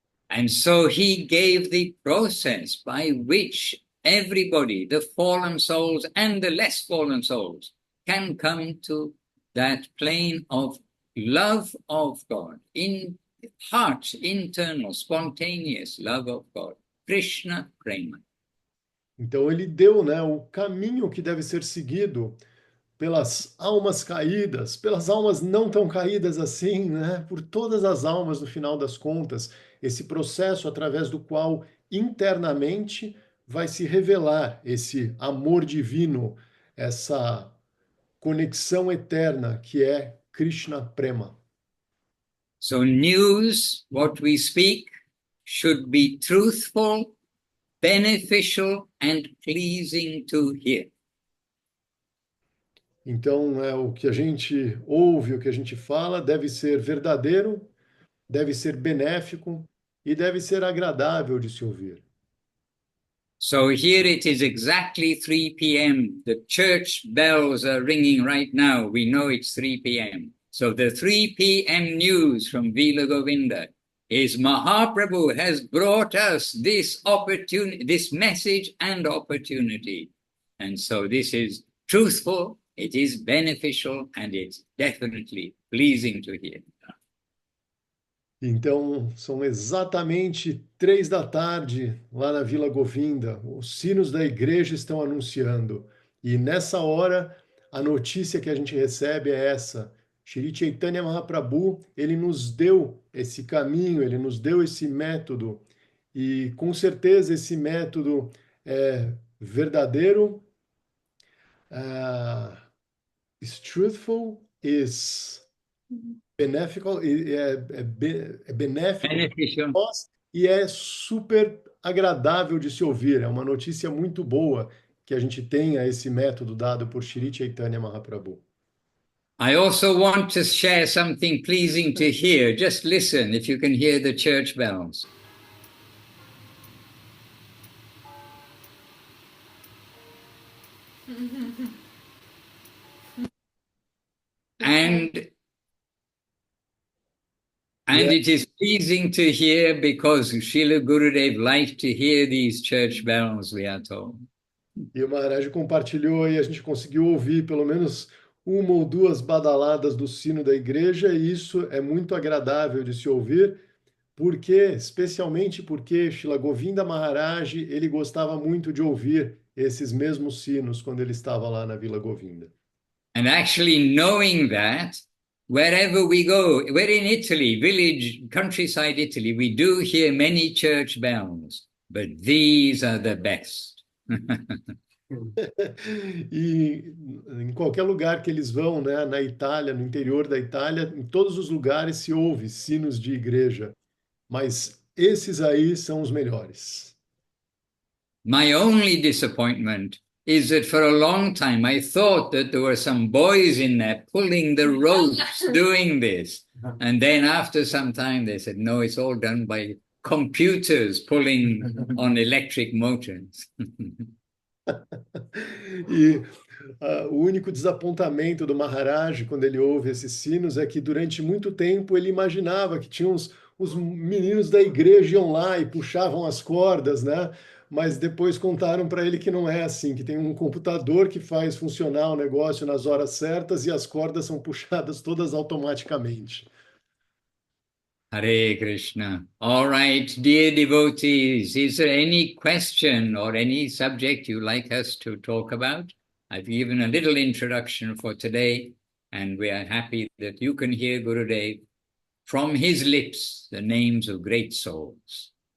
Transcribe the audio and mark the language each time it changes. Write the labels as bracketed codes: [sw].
[en] And so he gave the process by which everybody, the fallen souls and the less fallen souls, can come to that plane of love of God, in heart, internal, spontaneous love of God, Krishna Prema. [pt] Então ele deu, né, o caminho que deve ser seguido pelas almas caídas, pelas almas não tão caídas assim, né, por todas as almas no final das contas, esse processo através do qual internamente vai se revelar esse amor divino, essa conexão eterna que é Krishna Prema. [en] So news, what we speak, should be truthful, beneficial and pleasing to hear. [pt] Então, o que a gente ouve, o que a gente fala, deve ser verdadeiro, deve ser benéfico e deve ser agradável de se ouvir. [en] So here it is exactly 3 p.m. The church bells are ringing right now. We know it's 3 p.m. So the 3 p.m. news from Vila Govinda is Mahaprabhu has brought us this opportunity, this message and opportunity. And so this is truthful, it is beneficial, and it's definitely pleasing to hear. [pt] Então, são exatamente 3 da tarde lá na Vila Govinda. Os sinos da igreja estão anunciando. E nessa hora, a notícia que a gente recebe é essa. Shri Chaitanya Mahaprabhu, ele nos deu esse caminho, ele nos deu esse método. E com certeza esse método é verdadeiro, [en] is truthful, [pt] is benéfico, é benéfico para [en] Beneficial. [pt] nós e é super agradável de se ouvir. É uma notícia muito boa que a gente tenha esse método dado por Shri Chaitanya Mahaprabhu. [en] I also want to share something pleasing to hear. Just listen if you can hear the church bells. And Yeah. it is pleasing to hear because Srila Gurudev liked to hear these church bells, we are told. [pt] E o Maharaj compartilhou e a gente conseguiu ouvir pelo menos 1 ou 2 badaladas do sino da igreja, e isso é muito agradável de se ouvir, especialmente porque Srila Govinda Maharaj, ele gostava muito de ouvir esses mesmos sinos quando ele estava lá na Vila Govinda. [en] And actually knowing that, wherever we go, we're in Italy, village, countryside Italy, we do hear many church bells, but these are the best. [pt] E em qualquer lugar que eles vão, né, na Itália, no interior da Itália, em todos os lugares se ouve sinos de igreja, mas esses aí são os melhores. [en] My only disappointment is that for a long time I thought that there were some boys in there pulling the ropes doing this. And then after some time they said, no, it's all done by computers pulling on electric motors. [pt] E o único desapontamento do Maharaj quando ele ouve esses sinos é que durante muito tempo ele imaginava que tinha os meninos da igreja iam lá e puxavam as cordas, né? Mas depois contaram para ele que não é assim, que tem um computador que faz funcionar o negócio nas horas certas e as cordas são puxadas todas automaticamente. [en] Hare Krishna. All right, dear devotees, is there any question or any subject you like us to talk about? I've given a little introduction for today, and we are happy that you can hear Gurudev from his lips, the names of great souls.